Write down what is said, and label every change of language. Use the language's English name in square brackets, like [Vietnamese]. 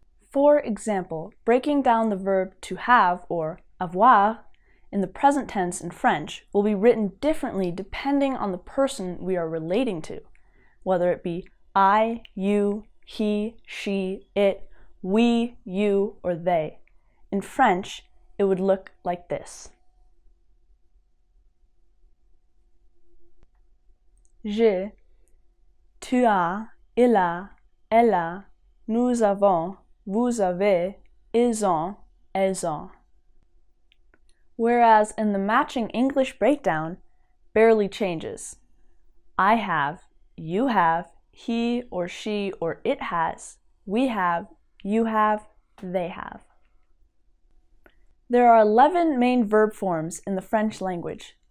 [English] For example, breaking down the verb to have or avoir in the present tense in French will be written differently depending on the person we are relating to, whether it be I, you, he, she, it, we, you, or they. In French, it would look like this. [French] J'ai, tu as, il a, elle a, nous avons, vous avez, ils ont, elles ont. [English] Whereas in the matching English breakdown, barely changes. I have, you have, he or she or it has, we have, you have, they have. There are 11 main verb forms in the French language.